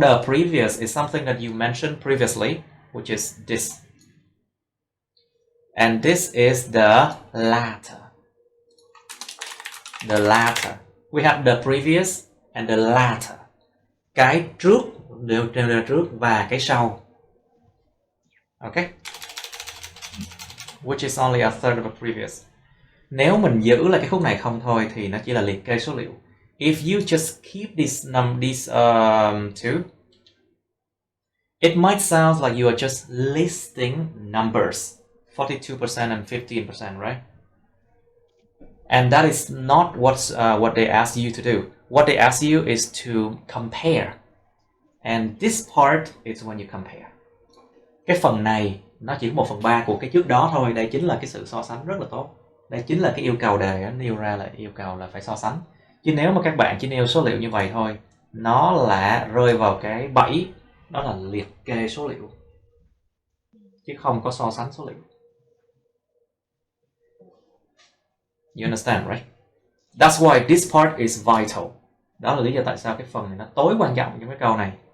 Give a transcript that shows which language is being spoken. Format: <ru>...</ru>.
<en>The previous is something that you mentioned previously, which is this. And this is the latter. The latter. We have the previous and the latter.</en> <vi>Cái trước đều trước và cái sau.</vi> <en>Okay? Which is only a third of the previous.</en> <vi>Nếu mình giữ lại cái khúc này không thôi thì nó chỉ là liệt kê số liệu.</vi> <en>If you just keep these two, it might sound like you are just listing numbers, 42% and 15%, right? And that is not what they ask you to do. What they ask you is to compare. And this part is when you compare.</en> <vi>Cái phần này nó chỉ có 1/3 của cái trước đó thôi. Đây chính là cái sự so sánh rất là tốt. Đây chính là cái yêu cầu đề nêu ra, là yêu cầu là phải so sánh. Chứ nếu mà các bạn chỉ nêu số liệu như vậy thôi, nó là rơi vào cái bẫy, đó là liệt kê số liệu, chứ không có so sánh số liệu.</vi> <en>You understand, right? That's why this part is vital.</en> <vi>Đó là lý do tại sao cái phần này nó tối quan trọng trong cái câu này.</vi>